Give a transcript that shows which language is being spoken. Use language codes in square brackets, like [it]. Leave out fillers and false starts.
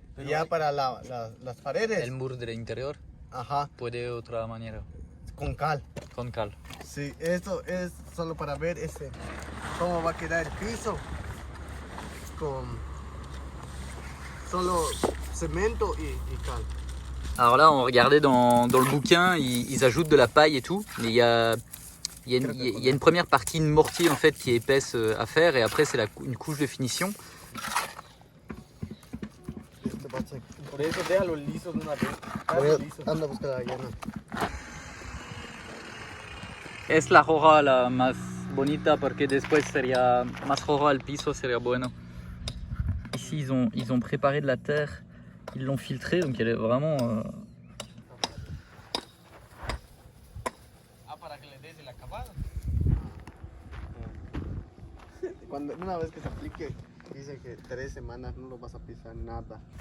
[es] Ya para las paredes. El muro del interior. Ajá. Puede de otra manera. con cal. Con cal. Sí, esto es solo para ver cómo va a quedar el piso con solo cemento y cal. [fr] Alors là, on regardait dans le bouquin, ils ajoutent de la paille et tout, mais il y a une première partie de mortier en fait qui est épaisse à faire, et après c'est une couche de finition. [es] Por eso déjalo liso de una vez. Anda a buscar la llana. Es la hoja la más bonita porque después sería más hoja al piso, sería bueno. [fr] Ici ils ont préparé de la terre, ils l'ont filtrée, donc elle est vraiment... [es] Para que le des el acabado. Una vez que se aplique, dice que 3 semanas no lo vas a pisar nada.